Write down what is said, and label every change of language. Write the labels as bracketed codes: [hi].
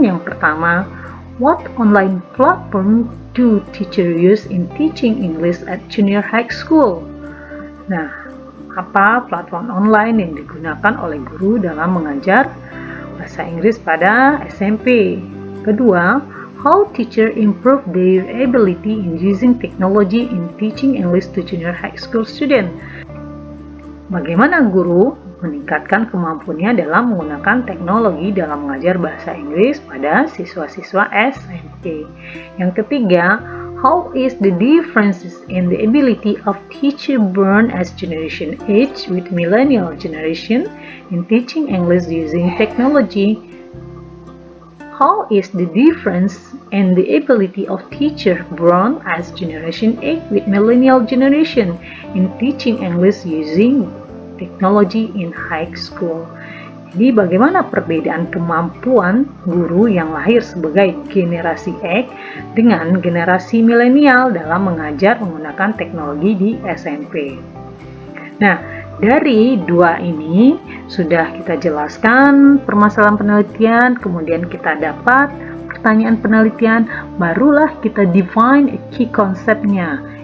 [id] Yang pertama, [en] what online platform do teacher use in teaching English at junior high school? [id] Nah, apa platform online yang digunakan oleh guru dalam mengajar bahasa Inggris pada SMP? Kedua, [en] how teacher improve their ability in using technology in teaching English to junior high school student? [id] Bagaimana guru meningkatkan kemampuannya dalam menggunakan teknologi dalam mengajar bahasa Inggris pada siswa-siswa SMP. Yang ketiga, [en] how is the differences in the ability of teacher born as generation H with millennial generation in teaching English using technology? How is the difference in the ability of teacher born as generation X with millennial generation in teaching English using technology in high school? [id] Jadi bagaimana perbedaan kemampuan guru yang lahir sebagai generasi X dengan generasi milenial dalam mengajar menggunakan teknologi di SMP? Nah, dari 2 ini sudah kita jelaskan permasalahan penelitian, kemudian kita dapat pertanyaan penelitian, barulah kita define key konsepnya.